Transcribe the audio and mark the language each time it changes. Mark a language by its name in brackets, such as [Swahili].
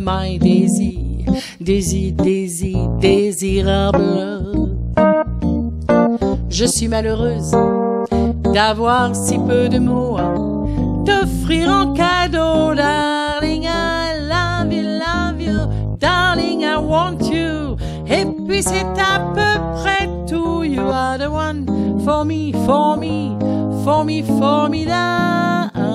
[English] My [French] désir, désir, désir, désirable. Je suis malheureuse d'avoir si peu de mots t'offrir en cadeau, darling. [English] I love you, darling, I want you. [French] Et puis c'est à peu près tout. [English] You are the one for me, for me, for me, formidable.